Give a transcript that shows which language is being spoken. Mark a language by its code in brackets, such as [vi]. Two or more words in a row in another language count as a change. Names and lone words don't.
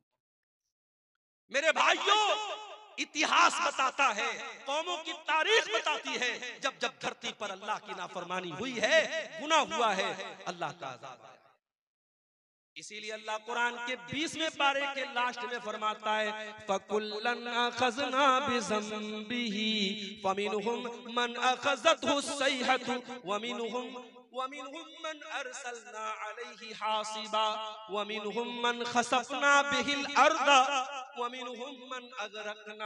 [hi] मेरे भाइयों, इतिहास बताता है, कौमों की तारीख बताती है, जब जब धरती पर अल्लाह की नाफरमानी हुई है, गुनाह हुआ है, अल्लाह का अजाब आया। इसीलिए अल्लाह कुरान के 20वें पारे के लास्ट में फरमाता है, [ar] فكلا أخذنا بذنبه فمنهم من أخذته الصيحة ومنهم من أرسلنا عليه حاصبا ومنهم من خسفنا به الأرض ومنهم من أغرقنا.